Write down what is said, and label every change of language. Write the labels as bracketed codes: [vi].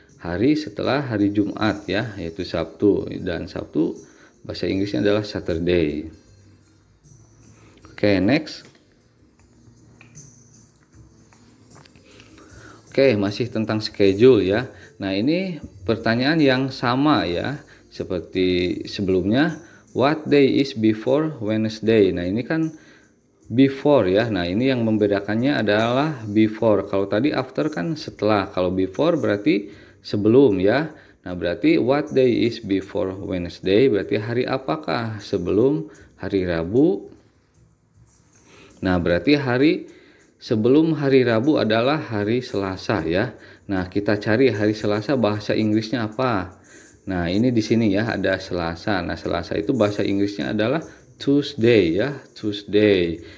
[id] Hari setelah hari Jumat ya, yaitu Sabtu. Dan Sabtu bahasa Inggrisnya adalah Saturday. Oke, next. Oke, masih tentang schedule ya. Nah, ini pertanyaan yang sama ya, seperti sebelumnya. [en] What day is before Wednesday? [id] Nah, ini kan before ya. Nah, ini yang membedakannya adalah before. Kalau tadi after kan setelah. Kalau before berarti sebelum ya. Nah, berarti [en] what day is before Wednesday? [id] Berarti hari apakah sebelum hari Rabu? Nah, berarti hari sebelum hari Rabu adalah hari Selasa ya. Nah, kita cari hari Selasa bahasa Inggrisnya apa? Nah, ini di sini ya ada Selasa. Nah, Selasa itu bahasa Inggrisnya adalah Tuesday ya, Tuesday.